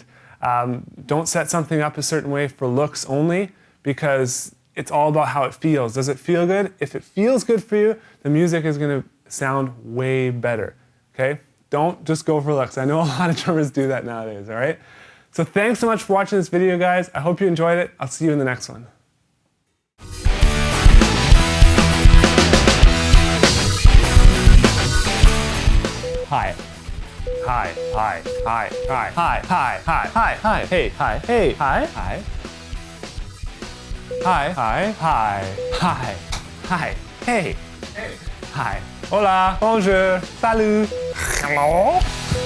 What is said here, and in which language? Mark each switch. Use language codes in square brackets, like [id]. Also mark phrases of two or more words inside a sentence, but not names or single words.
[en] Don't set something up a certain way for looks only, because it's all about how it feels. Does it feel good? If it feels good for you, the music is gonna sound way better, okay? Don't just go for looks. I know a lot of drummers do that nowadays, all right? So thanks so much for watching this video, guys. I hope you enjoyed it. I'll see you in the next one. Hi. Hi, hi, hi, hi, hi, hi, hi, hi, hi, hey, hi, hey, hi, hi, hi, hi, hi, hi, hi, hey, hey, hi, hola, [fr] bonjour, salut, [en] hello.